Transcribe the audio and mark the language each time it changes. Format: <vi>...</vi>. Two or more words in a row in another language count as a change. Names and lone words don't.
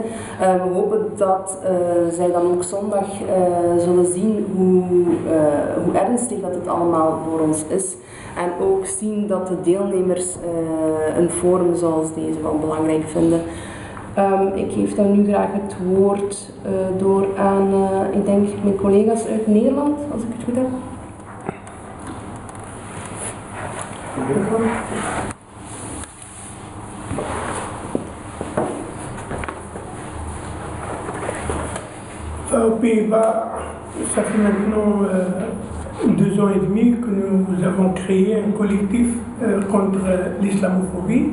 <nl>We hopen dat zij dan ook zondag zullen zien hoe ernstig dat het allemaal voor ons is. En ook zien dat de deelnemers een forum zoals deze wel belangrijk vinden. Ik geef dan nu graag het woord door aan, ik denk, mijn collega's uit Nederland, als ik het goed heb.</nl> <fr>Aux Pays-Bas, ça fait maintenant 2 ans et demi que nous avons créé un collectif contre l'islamophobie.</fr>